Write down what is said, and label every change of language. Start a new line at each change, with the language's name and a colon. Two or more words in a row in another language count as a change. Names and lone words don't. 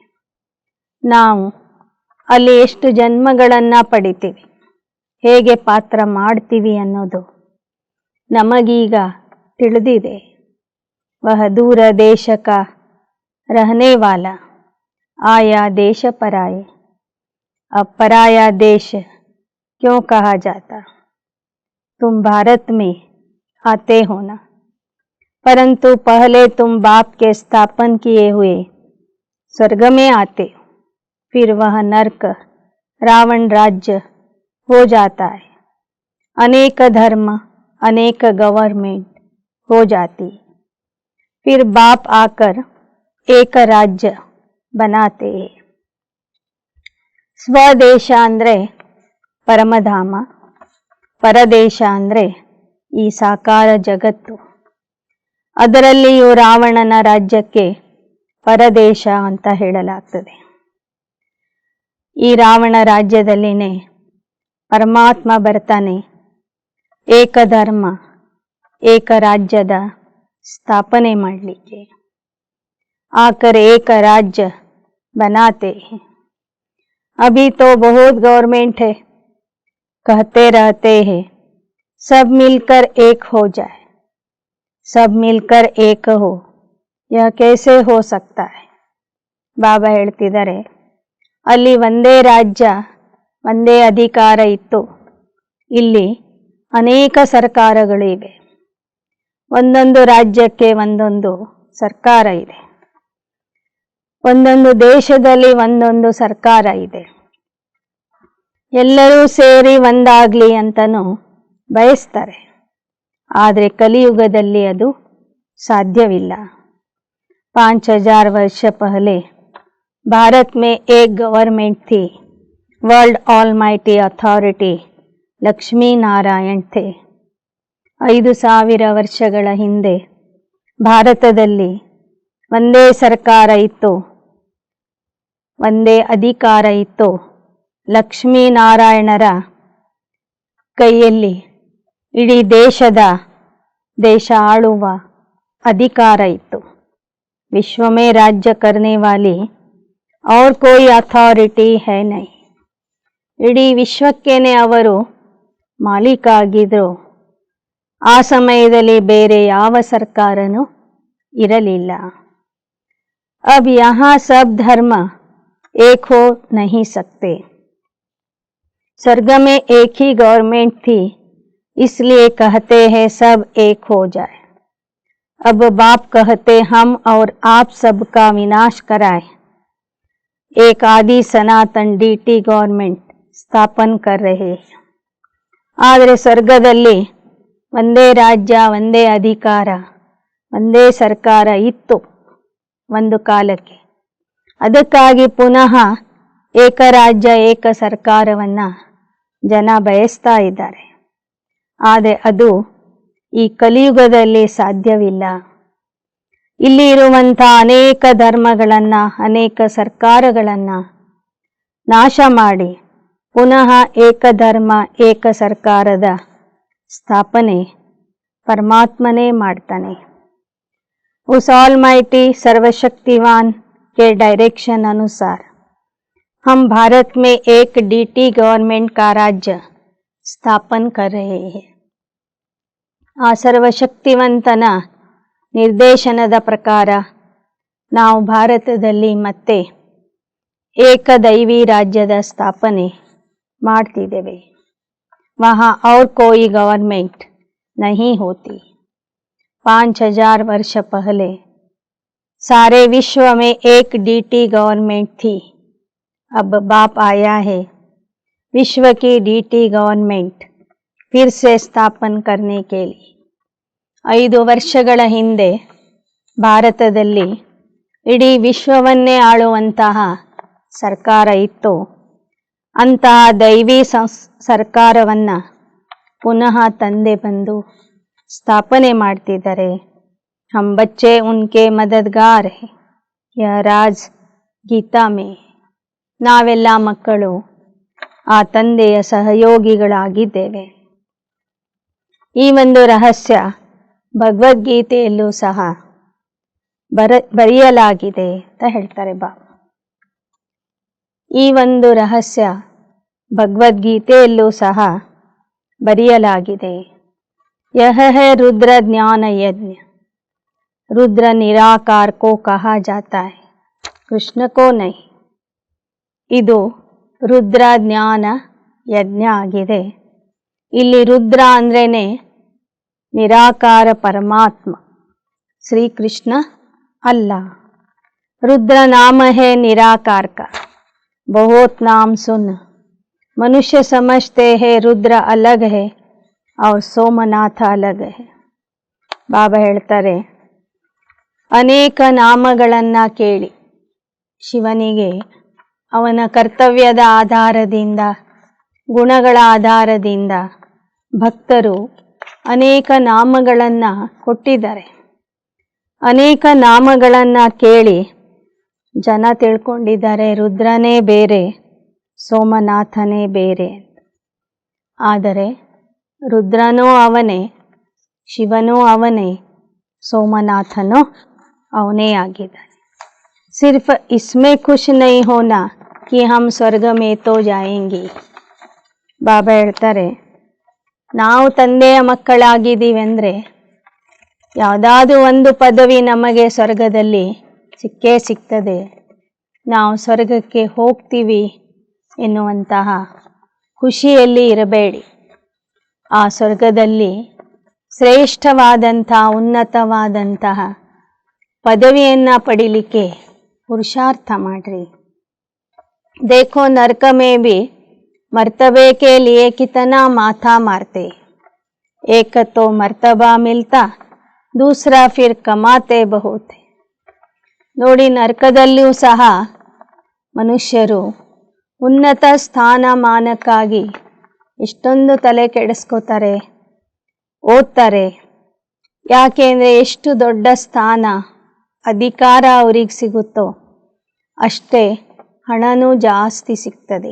Kannada: ನಾವು ಅಲ್ಲಿ ಎಷ್ಟು ಜನ್ಮಗಳನ್ನ ಪಡಿತೀವಿ, ಹೇಗೆ ಪಾತ್ರ ಮಾಡ್ತೀವಿ ಅನ್ನೋದು ನಮಗೀಗ ತಿಳಿದಿದೆ.
Hindi: वह दूर देश का रहने वाला, आया देश पराए. अब पराया देश क्यों कहा जाता? तुम भारत में आते हो ना, परंतु पहले तुम बाप के स्थापन किए हुए स्वर्ग में आते हो, फिर वह नरक रावण राज्य हो जाता है. अनेक धर्म, अनेक गवर्नमेंट हो जाती, फिर बाप आकर एक राज्य बनाते हैं.
Kannada: ಸ್ವದೇಶ ಅಂದರೆ ಪರಮಧಾಮ, ಪರದೇಶ ಅಂದರೆ ಈ ಸಾಕಾರ ಜಗತ್ತು. ಅದರಲ್ಲಿಯೂ ರಾವಣನ ರಾಜ್ಯಕ್ಕೆ ಪರದೇಶ ಅಂತ ಹೇಳಲಾಗ್ತದೆ. ಈ ರಾವಣ ರಾಜ್ಯದಲ್ಲಿನೇ ಪರಮಾತ್ಮ ಬರ್ತಾನೆ ಏಕಧರ್ಮ ಏಕ ರಾಜ್ಯದ ಸ್ಥಾಪನೆ ಮಾಡಲಿಕ್ಕೆ.
Hindi: आकर एक राज्य बनाते हैं. अभी तो बहुत गवर्नमेंट है, कहते रहते हैं सब मिलकर एक हो जाए, सब मिलकर एक हो, यह कैसे हो सकता है?
Kannada: ಬಾಬಾ ಹೇಳ್ತಿದ್ದಾರೆ, ಅಲ್ಲಿ ಒಂದೇ ರಾಜ್ಯ ಒಂದೇ ಅಧಿಕಾರ ಇತ್ತು, ಇಲ್ಲಿ ಅನೇಕ ಸರ್ಕಾರಗಳು ಇವೆ. ಒಂದೊಂದು ರಾಜ್ಯಕ್ಕೆ ಒಂದೊಂದು ಸರ್ಕಾರ ಇದೆ, ಒಂದೊಂದು ದೇಶದಲ್ಲಿ ಒಂದೊಂದು ಸರ್ಕಾರ ಇದೆ. ಎಲ್ಲರೂ ಸೇರಿ ಒಂದಾಗ್ಲಿ ಅಂತನೂ ಬಯಸ್ತಾರೆ, ಆದರೆ ಕಲಿಯುಗದಲ್ಲಿ ಅದು ಸಾಧ್ಯವಿಲ್ಲ.
Hindi: 5000 वर्ष पहले भारत में एक गवर्नमेंट थी,
English: World Almighty Authority
Hindi: लक्ष्मी नारायण थे.
Kannada: 5000 ವರ್ಷಗಳ ಹಿಂದೆ ಭಾರತದಲ್ಲಿ ಒಂದೇ ಸರ್ಕಾರ ಇತ್ತು, ಒಂದೇ ಅಧಿಕಾರ ಇತ್ತು. ಲಕ್ಷ್ಮೀನಾರಾಯಣರ ಕೈಯಲ್ಲಿ ಇಡೀ ದೇಶ ಆಳುವ ಅಧಿಕಾರ ಇತ್ತು.
Hindi: विश्व में राज्य करने वाली और कोई ಅಥಾರಿಟಿ है नहीं.
Kannada: ಇಡೀ ವಿಶ್ವಕ್ಕೇನೆ ಅವರು ಮಾಲೀಕ ಆಗಿದ್ರು. ಆ ಸಮಯದಲ್ಲಿ ಬೇರೆ ಯಾವ ಸರ್ಕಾರನೂ ಇರಲಿಲ್ಲ.
Hindi: अब यहाँ सब धर्म एक हो नहीं सकते. स्वर्ग में एक ही गवर्नमेंट थी, इसलिए कहते हैं सब एक हो जाए. अब बाप कहते हम और आप सबका विनाश कराए, एक आदि सनातन
English: Deity Government
Hindi: स्थापन कर रहे हैं.
Kannada: ಆದರೆ ಸ್ವರ್ಗದಲ್ಲಿ ಒಂದೇ ರಾಜ್ಯ, ಒಂದೇ ಅಧಿಕಾರ, ಒಂದೇ ಸರ್ಕಾರ ಇತ್ತು ಒಂದು ಕಾಲಕ್ಕೆ. ಅದಕ್ಕಾಗಿ ಪುನಃ ಏಕರಾಜ್ಯ ಏಕ ಸರ್ಕಾರವನ್ನು ಜನ ಬಯಸ್ತಾ ಇದ್ದಾರೆ. ಆದರೆ ಅದು ಈ ಕಲಿಯುಗದಲ್ಲಿ ಸಾಧ್ಯವಿಲ್ಲ. ಇಲ್ಲಿ ಇರುವಂಥ ಅನೇಕ ಧರ್ಮಗಳನ್ನು, ಅನೇಕ ಸರ್ಕಾರಗಳನ್ನು ನಾಶ ಮಾಡಿ ಪುನಃ ಏಕಧರ್ಮ ಏಕ ಸರ್ಕಾರದ ಸ್ಥಾಪನೆ
Hindi: परमात्मा ने
Kannada: ಮಾಡ್ತಾನೆ.
Hindi: उस ऑलमाइटी सर्वशक्तिवान के डायरेक्शन अनुसार हम भारत में एक
English: Deity Government
Hindi: का राज्य स्थापन कर रहे हैं.
Kannada: ಆ ಸರ್ವಶಕ್ತಿವಂತನ ನಿರ್ದೇಶನದ ಪ್ರಕಾರ ನಾವು ಭಾರತದಲ್ಲಿ ಮತ್ತೆ ಏಕದೈವಿ ರಾಜ್ಯದ ಸ್ಥಾಪನೆ ಮಾಡ್ತಿದ್ದೇವೆ.
Hindi: वहाँ और कोई गवर्नमेंट नहीं होती. 5000 वर्ष पहले सारे विश्व में एक
English: Deity Government
Hindi: थी. अब बाप आया है विश्व की
English: Deity Government
Hindi: फिर से स्थापन करने के लिए.
Kannada: 5 ವರ್ಷಗಳ ಹಿಂದೆ ಭಾರತದಲ್ಲಿ ಇಡೀ ವಿಶ್ವವನ್ನೇ ಆಳುವಂತಹ ಸರ್ಕಾರ ಇತ್ತು. ಅಂತಹ ದೈವಿ ಸರ್ಕಾರವನ್ನು ಪುನಃ ತಂದೆ ಬಂದು ಸ್ಥಾಪನೆ ಮಾಡ್ತಿದ್ದಾರೆ.
Hindi: हम बच्चे उनके मददगार हैं, यह राज गीता में.
Kannada: ನಾವೆಲ್ಲ ಮಕ್ಕಳು ಆ ತಂದೆಯ ಸಹಯೋಗಿಗಳಾಗಿದ್ದೇವೆ. ಈ ಒಂದು ರಹಸ್ಯ ಭಗವದ್ಗೀತೆಯಲ್ಲೂ ಸಹ ಬರೆಯಲಾಗಿದೆ ಅಂತ ಹೇಳ್ತಾರೆ ಬಾಬಾ. ಈ ಒಂದು ರಹಸ್ಯ ಭಗವದ್ಗೀತೆಯಲ್ಲೂ ಸಹ ಬರೆಯಲಾಗಿದೆ.
Hindi: यह है रुद्र ज्ञान यज्ञ, रुद्र निराकार को कहा जाता है, कृष्ण को नहीं.
Kannada: ಇದು ರುದ್ರ ಜ್ಞಾನ ಯಜ್ಞ ಆಗಿದೆ. ಇಲ್ಲಿ ರುದ್ರ ಅಂದ್ರೇನೆ ನಿರಾಕಾರ ಪರಮಾತ್ಮ, ಶ್ರೀಕೃಷ್ಣ ಅಲ್ಲ.
Hindi: रुद्र नाम है निराकार का, बहुत नाम सुन. मनुष्य समझते हैं रुद्र अलग है और ಸೋಮನಾಥ अलग है.
Kannada: ಬಾಬಾ ಹೇಳ್ತಾರೆ, ಅನೇಕ ನಾಮಗಳನ್ನು ಕೇಳಿ ಶಿವನಿಗೆ ಅವನ ಕರ್ತವ್ಯದ ಆಧಾರದಿಂದ, ಗುಣಗಳ ಆಧಾರದಿಂದ ಭಕ್ತರು ಅನೇಕ ನಾಮಗಳನ್ನು ಕೊಟ್ಟಿದ್ದಾರೆ. ಅನೇಕ ನಾಮಗಳನ್ನು ಕೇಳಿ ಜನ ತಿಳ್ಕೊಂಡಿದ್ದಾರೆ ರುದ್ರನೇ ಬೇರೆ, ಸೋಮನಾಥನೇ ಬೇರೆ. ಆದರೆ ರುದ್ರನೂ ಅವನೇ, ಶಿವನೂ ಅವನೇ, ಸೋಮನಾಥನೂ ಅವನೇ ಆಗಿದ್ದಾನೆ.
Hindi: सिर्फ इसमें खुश नहीं होना कि हम ಸ್ವರ್ಗ में तो जाएंगे.
Kannada: ಬಾಬಾ ಹೇಳ್ತಾರೆ, ನಾವು ತಂದೆಯ ಮಕ್ಕಳಾಗಿದ್ದೀವಿ ಅಂದರೆ ಯಾವುದಾದ್ರೂ ಒಂದು ಪದವಿ ನಮಗೆ ಸ್ವರ್ಗದಲ್ಲಿ ಸಿಕ್ಕೇ ಸಿಗ್ತದೆ, ನಾವು ಸ್ವರ್ಗಕ್ಕೆ ಹೋಗ್ತೀವಿ ಎನ್ನುವಂತಹ ಖುಷಿಯಲ್ಲಿ ಇರಬೇಡಿ. ಆ ಸ್ವರ್ಗದಲ್ಲಿ ಶ್ರೇಷ್ಠವಾದಂಥ ಉನ್ನತವಾದಂತಹ ಪದವಿಯನ್ನು ಪಡೀಲಿಕ್ಕೆ ಪುರುಷಾರ್ಥ ಮಾಡ್ರಿ.
Hindi: देखो नरक में भी मर्तबे के लिए कितना माथा मारते, एक तो मर्तबा मिलता, दूसरा फिर कमाते बहुत.
Kannada: ನೋಡಿ, ನರಕದಲ್ಲಿಯೂ ಸಹ ಮನುಷ್ಯರು ಉನ್ನತ ಸ್ಥಾನಮಾನಕ್ಕಾಗಿ ಎಷ್ಟೊಂದು ತಲೆ ಕೆಡಿಸ್ಕೋತಾರೆ, ಓದ್ತಾರೆ. ಯಾಕೆಂದರೆ ಎಷ್ಟು ದೊಡ್ಡ ಸ್ಥಾನ ಅಧಿಕಾರ ಅವ್ರಿಗೆ ಸಿಗುತ್ತೋ ಅಷ್ಟೇ ಹಣನೂ ಜಾಸ್ತಿ ಸಿಗ್ತದೆ.